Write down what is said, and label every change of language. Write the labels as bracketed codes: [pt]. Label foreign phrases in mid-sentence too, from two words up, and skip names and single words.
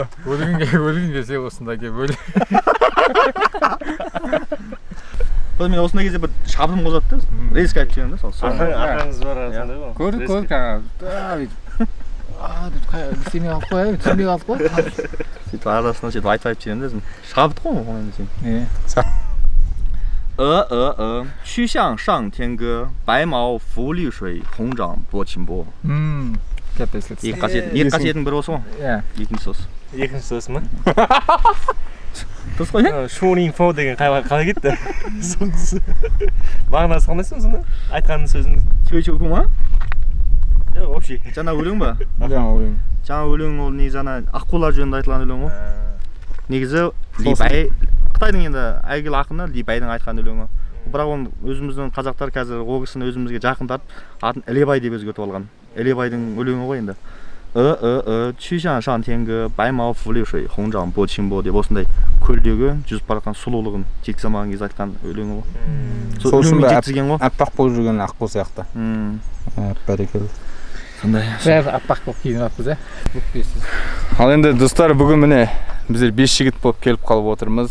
[kk] Өлің десе осында кеп өл. мен осындай кезде бір шабырым қозады да, резко айтып жіберемін да, сол. Арқаңыз бар сондай ғой. көрдік жаңағы істемей қалып қой, түсінбей қалып қой. сөйтіп арасынан сөйтіп айтып жіберемін да, шабыт қой ол енді сен. [zh] 曲项上天歌，白毛浮绿水，红掌拨清波。 [kk] Екі қасиеттің бірі осы ғой. Екіншісі осы. Екінші сөз ма? Дұрыс қой, иә? Шуинфо деген қалай кетті? Соңғысы. Мағынасы қандай сонда? Айтқанның сөзіңіз. Чөй-чөй ма? Жоқ, вообще. Жаңа өлең ба? жаңа өлең. Жаңа өлең ол негізі ана аққулар жөнінде айтылған өлең ғой. Негізі Либай, Қытайдың енді әйгілі ақыны Либайдың айтқан өлеңі. Бірақ оны өзіміздің қазақтар қазір ол кісіні өзімізге жақын тартып, атын Ілебай деп өзгертіп алған. Ілебайдың өлеңі ғой енді. [zh] 曲项上天歌，白毛浮绿水，红掌拨清波 [kk] деп осындай көлдегі жүзіп бара жатқан сұлулығын жеткізе алмаған кезде айтқан өлеңі ғой. Сол үшін жеткізген ғой. аппақ болып жүрген аққу сияқты. Бәрекелді. Сондай. Бәрі аппақ болып киініп алыппыз, ал енді достар, бүгін міне біздер 5 жігіт болып келіп қалып отырмыз.